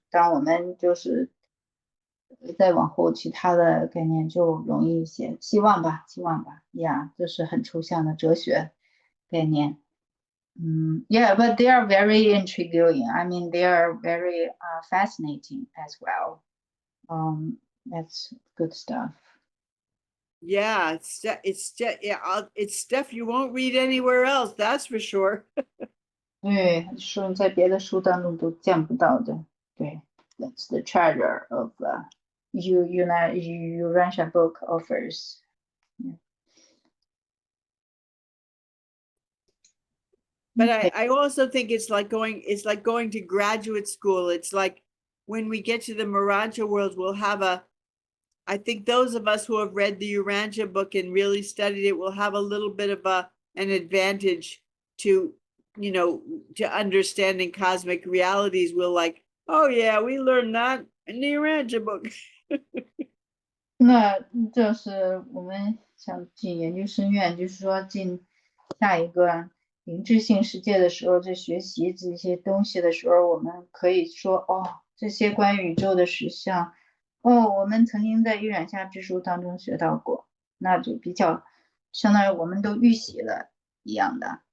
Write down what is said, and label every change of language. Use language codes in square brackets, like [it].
[zh] 当然我们就是再往后其他的概念就容易一些，希望吧，这是很抽象的哲学概念。 [en] but they are very intriguing. I mean, they are very fascinating as well. That's good stuff. Yeah, it's stuff you won't read anywhere else. That's for sure. [zh] 对，说在别的书当中都见不到的。 [en] 对 ，That's the treasure of Urantia Book offers. But Okay. I also think it's like going to graduate school. It's like when we get to the Urantia world, we'll have I think those of us who have read the Urantia book and really studied it will have a little bit of an advantage to, to understanding cosmic realities. We'll like, oh yeah, we learned that in the Urantia book. [zh] 那就是我们想进研究生院，就是说进下一个灵智性世界的时候，在学习这些东西的时候，我们可以说哦，这些关于宇宙的实相，哦，我们曾经在《预览下之书》当中学到过，那就比较相当于我们都预习了一样的。